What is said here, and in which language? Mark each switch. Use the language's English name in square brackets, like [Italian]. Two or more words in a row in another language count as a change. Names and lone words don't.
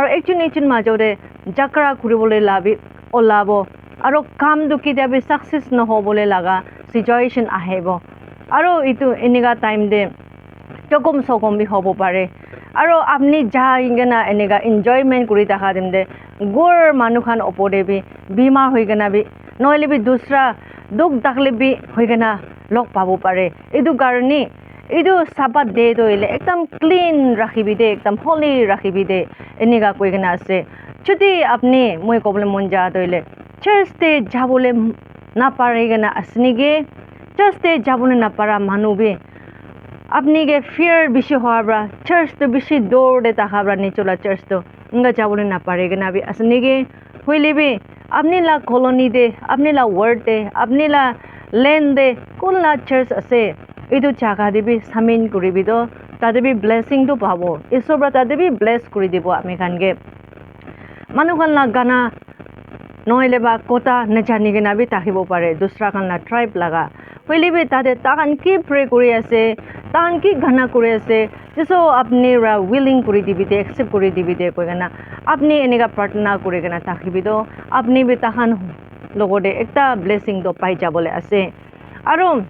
[Naga Pidgin] ekjun majode jakra kuribole labi olabo aro kam du kitya bi success na hobole laga situation ahebo aro itu eniga time de jokom sokom bi hobo pare aro apni jaingena enega enjoyment kuri takha demde gor manu khan opode bi bimar hoigena bi noile bi dusra duk dakle bi hoigena lok pabo pare edu garni edu [English] Sabbath day [Naga Pidgin] doile ekdam clean rakhibi de ekdam holy rakhibi de enega koigena ase chuti apni moi problem monja doile church te jabole na paregena asnige church te jabone na para manu bi apni ge fear bishi hoabra church to bishi door de takhabra ni chola church to inga jabole na paregena bi asni ge hoile bi apni la colony de apni la ward de apni la land de kunla church ase edu jaga de bi samin kuri bi do tade bi blessing do pabo isobra tade bi bless kuri dibo ami khan ge manu khan la gana নহ'লে বা কটা নাজানি কিনে বি থাকিব পাৰে দুসৰা খান ট্ৰাইব লগা হইলে বি তাতে তাহান কি প্ৰে কৰি আছে তাহান কি গানা কৰি আছে যেছো আপনি উইলিং কৰি দিবি দে একসেপ্ট কৰি দিবি দে কৈ কিনা আপনি এনেকা প্ৰাৰ্থনা কৰি কিনা থাকিবি তো আপনি বি তাহান লগতে একটা ব্লেছিং তো পাই যাবলৈ আছে আৰু